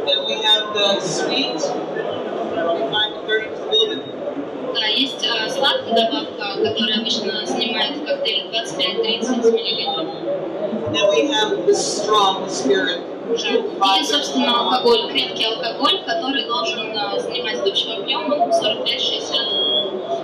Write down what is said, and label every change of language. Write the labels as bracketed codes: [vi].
[en] Then we have the sweet, 25-30 ml. [ru] Да, есть сладкая добавка, которая обычно занимает в коктейле 25-30 мл. [en] Then we have the strong spirit. [ru] И, собственно, алкоголь, крепкий алкоголь, который должен занимать с общим объемом 45-60 мл.